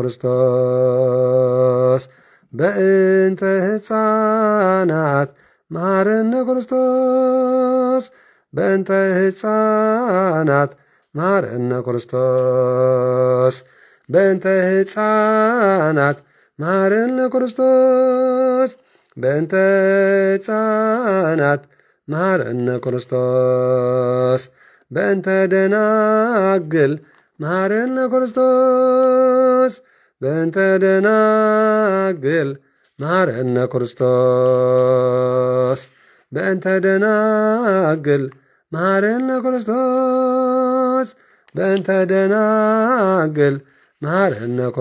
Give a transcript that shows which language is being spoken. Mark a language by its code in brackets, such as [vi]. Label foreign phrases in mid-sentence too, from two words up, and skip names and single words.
[gez] ክርስቶስ በእንተ ሕፃናት መሐረነ ክርስቶስ በእንተ ሕፃናት መሐረነ ክርስቶስ በእንተ ሕፃናት መሐረነ ክርስቶስ በእንተ ሕፃናት መሐረነ ክርስቶስ በእንተ ደናግል መሐረነ ክርስቶስ በእንተ ደናግል መሐረነ ክርስቶስ በእንተ ደናግል መሐረነ ክርስቶስ በእንተ ደናግል መሐረነ